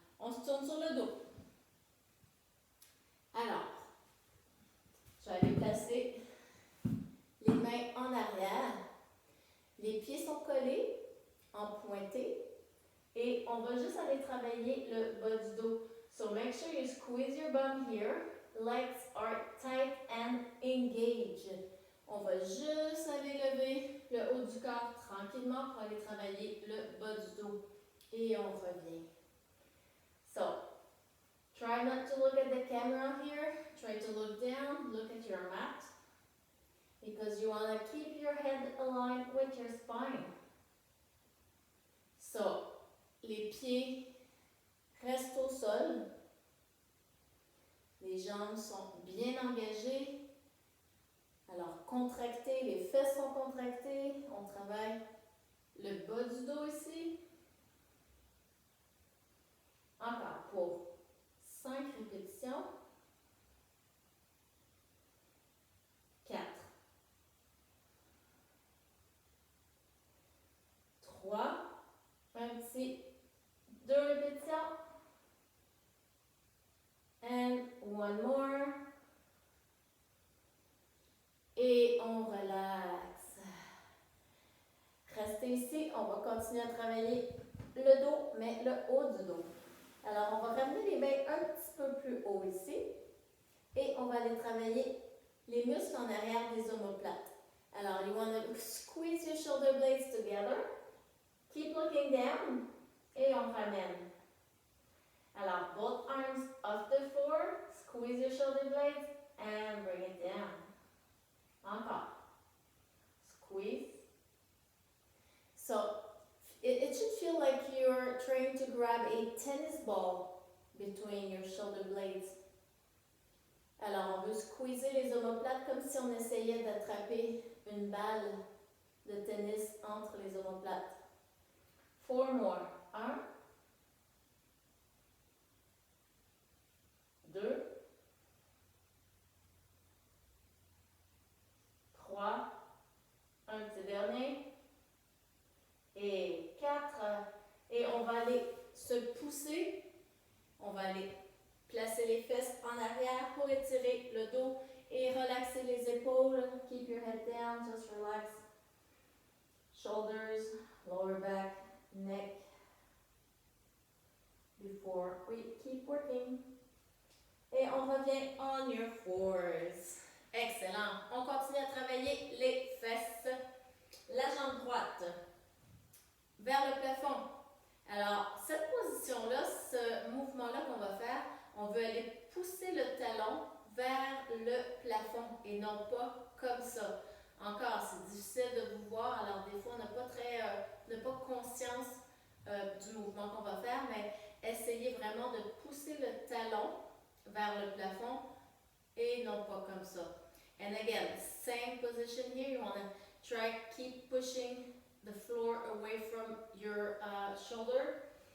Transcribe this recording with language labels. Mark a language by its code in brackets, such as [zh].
[fr] On se tourne sur le dos. Alors, je vais aller placer les mains en arrière. Les pieds sont collés en pointé. Et on va juste aller travailler le bas du dos. [en] So make sure you squeeze your bum here. Legs are tight and engaged. [fr] On va juste aller lever le haut du corps tranquillement pour aller travailler le bas du dos. Et on revient. [en] So, try not to look at the camera here. Try to look down, look at your mat. Because you want to keep your head aligned with your spine. [fr] So, les pieds restent au sol. Les jambes sont bien engagées. Alors, contractez, les fesses sont contractées. On travaille le bas du dos ici. Encore pour 5 répétitions. 4. 3. Un petit 2 répétitions. [en] And one more. [fr] Et on relaxe. Restez ici. On va continuer à travailler le dos, mais le haut du dos. Alors, on va ramener les mains un petit peu plus haut ici. Et on va aller travailler les muscles en arrière des omoplates. [en] Alors, you want to squeeze your shoulder blades together. Keep looking down. [fr] Et on ramène. [en] Alors, both arms off the floor. Squeeze your shoulder blades and bring it down. Encore. Squeeze. So, it should feel like you're trying to grab a tennis ball between your shoulder blades. [fr] Alors, on veut squeezer les omoplates comme si on essayait d'attraper une balle de tennis entre les omoplates. [en] 4 more. 1, 2, 3, [fr] un petit dernier, et 4. Et on va aller se pousser. On va aller placer les fesses en arrière pour étirer le dos et relaxer les épaules. [en] Keep your head down, just relax. Shoulders, lower back, neck. Before we keep working. [fr] Et on revient [en] on your fours. Excellent. [fr] On continue à travailler les fesses. La jambe droite vers le plafond. Alors, cette position-là, ce mouvement-là qu'on va faire, on veut aller pousser le talon vers le plafond et non pas comme ça. Encore, c'est difficile de vous voir, alors des fois, on n'a pas conscience du mouvement qu'on va faire, mais essayez vraiment de pousser le talon vers le plafond et non pas comme ça. [en] And again, same position here. You want to try keep pushing the floor away from your shoulder.